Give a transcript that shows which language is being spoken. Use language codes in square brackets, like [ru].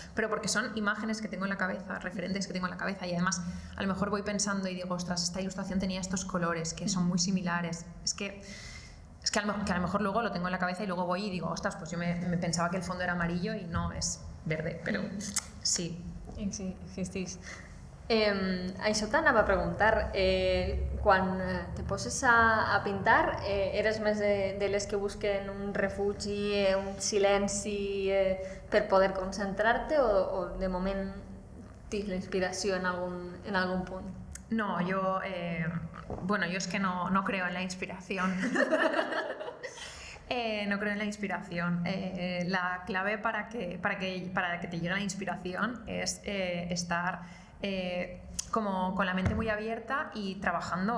[es] Pero porque son imágenes que tengo en la cabeza, referentes que tengo en la cabeza, y además a lo mejor voy pensando y digo, ostras, esta ilustración tenía estos colores que son muy similares. Es que a lo mejor luego lo tengo en la cabeza y luego voy y digo, ostras, pues yo me pensaba que el fondo era amarillo y no, es verde, [ca] però sí. Sí, existís. Això t'anava a preguntar, quan te poses a pintar, eres més de les que busquen un refugi, un silenci per poder concentrar-te o de moment tens la inspiració en algun punt? [es] No, yo es que no creo en la inspiración. No creo en la inspiración. La clave para que te llegue la inspiración es estar como con la mente muy abierta y trabajando.